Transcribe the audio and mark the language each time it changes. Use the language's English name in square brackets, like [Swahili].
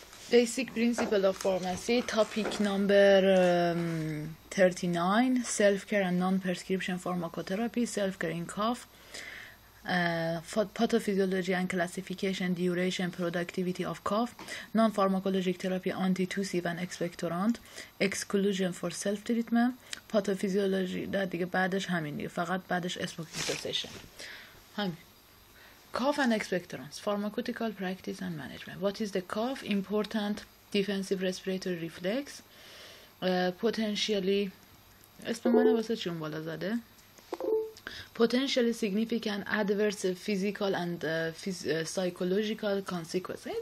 [English] Basic principle of pharmacy, topic number 39, self-care and non-prescription pharmacotherapy, self-care in cough, pathophysiology and classification, duration, productivity of cough, non-pharmacologic therapy, antitussive and expectorant, exclusion for self-treatment, pathophysiology. [Persian] در دیگه بعدش همین دیگه، فقط بعدش smoking cessation. همین. [English] Cough and expectorants, pharmaceutical practice and management. What is the cough? Important defensive respiratory reflex. [Persian] Potentially اسم منو واسه چون بالا زده. [English] Potentially significant adverse physical and psychological consequences.